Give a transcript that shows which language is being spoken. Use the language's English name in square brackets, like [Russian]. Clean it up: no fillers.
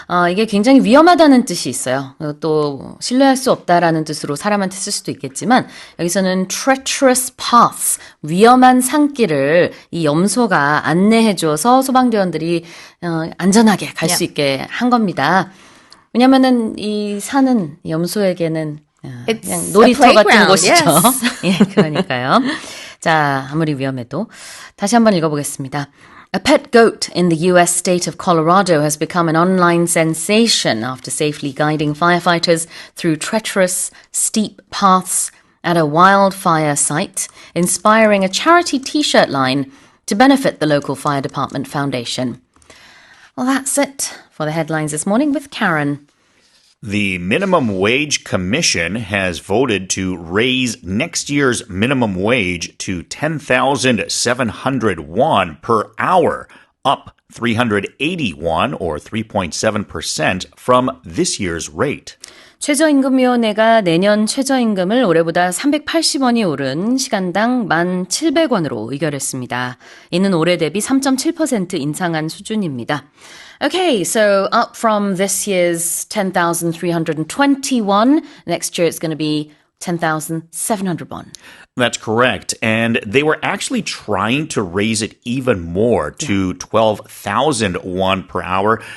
[Korean] 이게 굉장히 위험하다는 뜻이 있어요. 또 신뢰할 수 없다라는 뜻으로 사람한테 쓸 수도 있겠지만 여기서는 [English] treacherous paths, [Korean] 위험한 산길을 이 염소가 안내해줘서 소방대원들이 안전하게 갈 수 있게 한 겁니다. 왜냐면은 이 산은 염소에게는 그냥 놀이터 같은 곳이죠. [English] Yes. [Korean] 예, 그러니까요. 자, 아무리 위험해도 다시 한번 읽어보겠습니다. [English] A pet goat in the U.S. state of Colorado has become an online sensation after safely guiding firefighters through treacherous, steep paths at a wildfire site, inspiring a charity t-shirt line to benefit the local fire department foundation. Well, that's it for the headlines this morning with Karen. The Minimum Wage Commission has voted to raise next year's minimum wage to 10,700 won per hour, up 380 won or 3.7% from this year's rate. [Korean] 최저임금위원회가 내년 최저임금을 올해보다 380원이 오른 시간당 1,700원으로 의결했습니다. 이는 올해 대비 3.7% 인상한 수준입니다. [English] Okay, so up from this year's 10,321, next year it's going to be 10,700 won. That's correct. And they were actually trying to raise it even more to 12,000 won per hour.